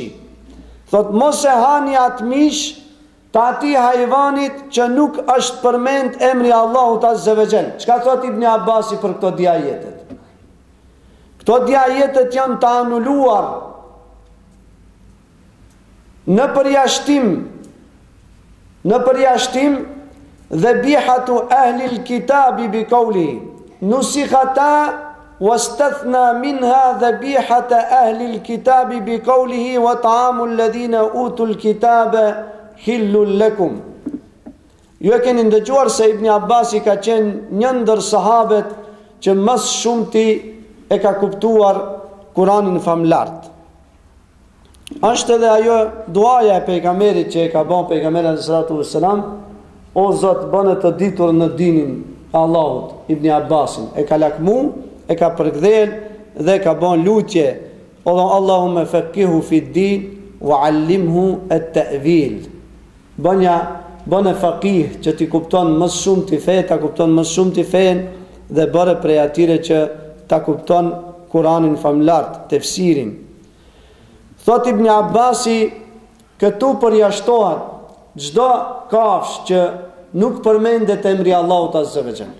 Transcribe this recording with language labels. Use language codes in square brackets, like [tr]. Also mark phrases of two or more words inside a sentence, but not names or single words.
[sq] Thot mos e hani atë mish të atij hajvanit që nuk është përmend emri Allahut [ar] عز وجل. [sq] Çka thot Ibn Abbasi për këto dy ajetet? Këto dy ajetet janë të anuluar në përjashtim [ar] ذبيحة أهل الكتاب بقوله نسخت واستثنى منها ذبيحة أهل الكتاب بقوله وطعام الذين أوتوا الكتاب حل لكم. [sq] Ju e keni ndëgjuar se Ibn Abbasi ka qenë një ndër sahabet që më shumti e ka kuptuar Kur'anin famlart. Është edhe ajo duaja e pejgamberit që e ka bën pejgamberi [ar] صلى الله عليه وسلم, [sq] o Zot, bëne të ditur në dinin e Allahut. Ibn Abbasin e ka lakmu, e ka përkthel dhe ka bën lutje, o [ar] اللهم فقهه في الدين وعلمه التأويل. [sq] Bëne faqih që ti kupton më shumë ti fe, ta kupton më shumë ti fen dhe bëre prej atyre që ta kupton Kur'anin famlart, tefsirin. Thot Ibn Abbasi, këtu përjashtohet çdo kafsh që nuk përmendet emri Allahut [ar] عز وجل.